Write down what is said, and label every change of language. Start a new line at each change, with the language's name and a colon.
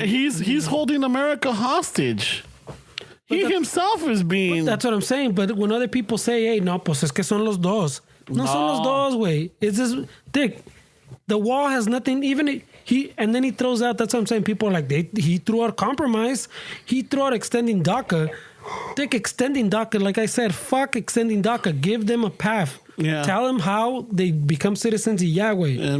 English: He's holding America hostage. He himself is being... That's what I'm saying. But when other people say, hey, no,
Spanish: pues es que son los dos. No son los dos, güey.
English: It's just, Dick, the wall has nothing, even and then he throws out, that's what I'm saying, people are like, he threw out compromise. He threw out extending DACA. Dick, extending DACA, like I said, fuck extending DACA. Give them a path. Yeah. Tell them how they become citizens of Yahweh.